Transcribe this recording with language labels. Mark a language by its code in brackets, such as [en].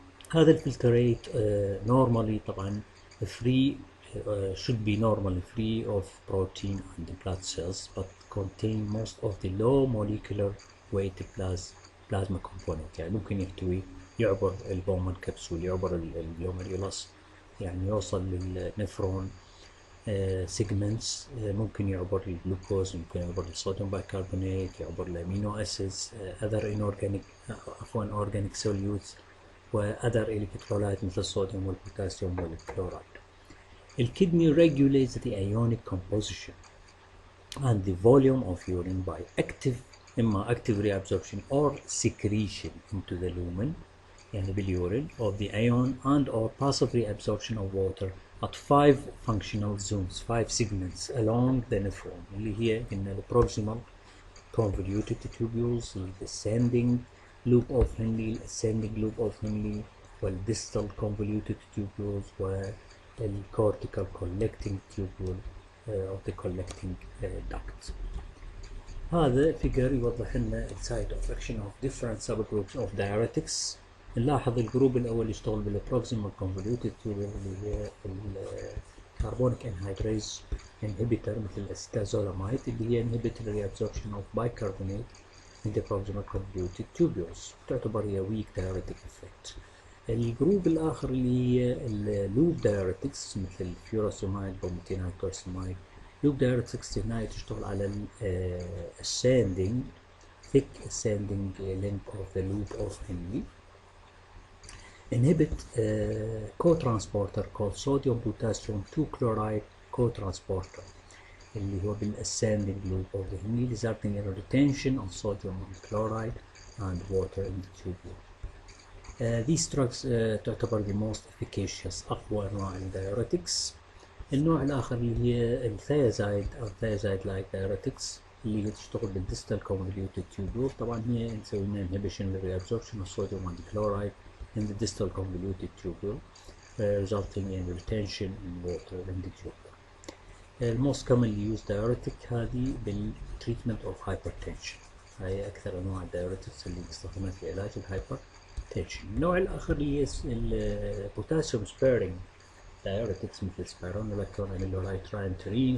[en] هذا الفلتريت normally طبعا free should be normally free of protein and blood cells but contain most of the low molecular [ar] ويت بلازما كومبوننت، يعني ممكن يحتوي يعبر البومن كبسول، يعبر الجلوميريولاس، يعني يوصل للنفرون سيجمنتس، ممكن يعبر الجلوكوز، ممكن يعبر الصوديوم بايكربونات، يعبر الامينو اسيدز، اذر انورجانيك عفوا اورجانيك سوليوتس، واذر الكترولايت مثل الصوديوم والبوتاسيوم والكلورايد. [en] الكدني regulates the ionic composition and the volume of urine by إما active reabsorption or secretion into the lumen [ar] يعني باليورين [en] of the ion and or passive reabsorption of water at 5 functional zones, 5 segments along the nephron اللي هي قلنا proximal convoluted tubules, descending loop of Henle, ascending loop of Henle, والdistal convoluted tubules والcortical collecting tubule of the collecting duct. [ar] هذا فيجر يوضح لنا السايت اوف اكشن اوف different subgroups of diuretics. نلاحظ الجروب الاول يشتغل بالبروكسيمال كونفوليوتد تيوبول اللي هي الكربونيك انهيدريز انهبيتر مثل الاسيتازولاميد اللي هي [en] inhibit the reabsorption of bicarbonate in the proximal convoluted tubules، تعتبر هي weak diuretic effect. [ar] الجروب الاخر اللي هي اللوب دايوريتكس مثل الفيوراسيمايد بروميتينايد كورسيمايد. [en] Loop diuretics هنا تشتغل على ascending thick ascending length of the loop of Henle. inhibit co-transporter called sodium potassium 2 chloride co-transporter اللي هو بالascending loop of the Henle resulting in retention of sodium chloride and water in the tubule. These drugs تعتبر the most efficacious أقوى أنواع الدايوريتكس. [ar] النوع الآخر اللي هي الثيازايد أو ثيازايد لايك دايوريتكس اللي هي تشتغل بالديستال convoluted tubule. [en] طبعا هي نسوي لها inhibition للreabsorption of sodium and chloride in the distal convoluted tubule resulting in retention in water in the tubule. most commonly used diuretic هذه بالtreatment of hypertension. [ar] هاي أكثر أنواع الدايوريتكس اللي نستخدمها في علاج الهايبرتنشن. النوع الآخر اللي هي البوتاسيوم سبيرنج diuretics مثل سبيرونولاكتون اميلولايت تراينترين.